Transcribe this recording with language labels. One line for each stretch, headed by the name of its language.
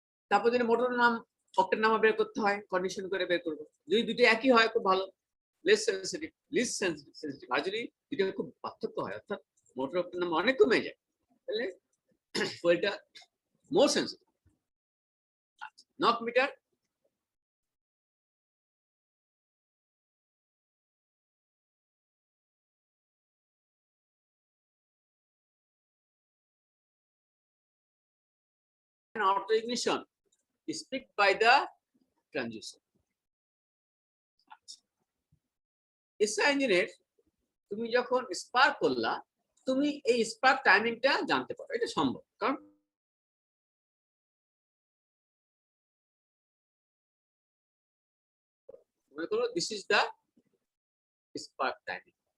Bangla: তারপর যদি মোটর নাম অক্টেন নাম বের করতে হয়, কন্ডিশন করে বের করবো। যদি দুটো একই হয় খুব ভালো, লেস সেন্সিটিভ। আর যদি দুটো খুব পার্থক্য হয়, অর্থাৎ মোটর অক্টেন নাম অনেক কমে যায়, তাহলে ফুয়েলটা মোর sensitive.
English: Knock meter auto ignition is picked by the transducer.
Bangla: SI ইঞ্জিনের তুমি যখন স্পার্ক করলা, তুমি এই স্পার্ক টাইমিংটা জানতে পারো, এটা সম্ভব। কারণ মনে করো
English: This is the spark timing.